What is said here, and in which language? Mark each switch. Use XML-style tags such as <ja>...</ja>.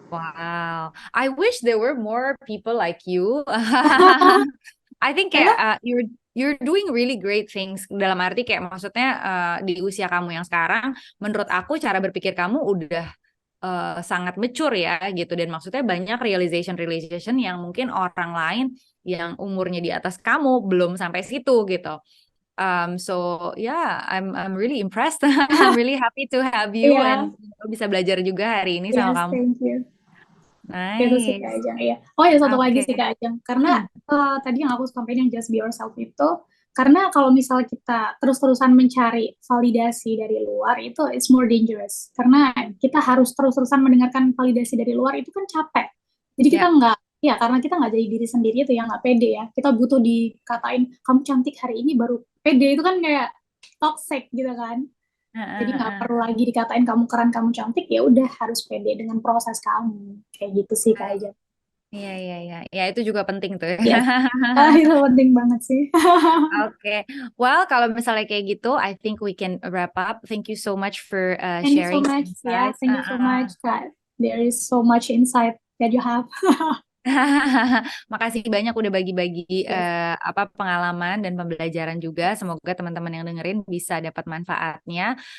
<en>Wow, I wish there were more people like you. I think kayak</en> <id>Karena</id> <en>you're doing really great things,</en> <id>dalam arti kayak maksudnya di usia kamu yang sekarang, menurut aku cara berpikir kamu udah sangat mature ya gitu, dan maksudnya banyak realization yang mungkin orang lain yang umurnya di atas kamu belum sampai situ gitu.</id> <en>So yeah, I'm really impressed. I'm really happy to have you</en> <id>ya, and bisa belajar juga hari ini sama kamu.</id> <en>thank you.</en> <id>Itu sih Kak</id> <en>Nice.</en> <id>Ajeng, iya. Oh, ada satu lagi Oke. sih Kak Ajeng. Karena Hmm. tadi yang aku sampaikan yang</id> <en>just be yourself</en> <id>itu, karena kalau misalnya kita terus-terusan mencari validasi dari luar, itu</id> <en>it's more dangerous.</en> <id>Karena kita harus terus-terusan mendengarkan validasi dari luar, itu kan capek. Jadi kita Ya. nggak, ya karena kita nggak jadi diri sendiri itu yang nggak pede ya. Kita butuh dikatain, kamu cantik hari ini baru pede. Itu kan kayak toxic gitu kan. Jadi nggak perlu lagi dikatain kamu keren, kamu cantik, ya udah harus pede dengan proses kamu. Kayak gitu sih Kak Ajeng. Iya, iya, iya. Ya, itu juga penting tuh. Yes. Itu penting banget sih.</id> <en>Oke. Well,</en> <id>kalau misalnya kayak gitu,</id> <en>I think we can wrap up. Thank you so much for Thank you so much. Yeah, insights. thank you so much, Kak. There is so much insight that you have.</en> <id>Makasih banyak udah bagi-bagi</id> <en>Yes.</en> <id>apa pengalaman dan pembelajaran juga. Semoga teman-teman yang dengerin bisa dapat manfaatnya.</id>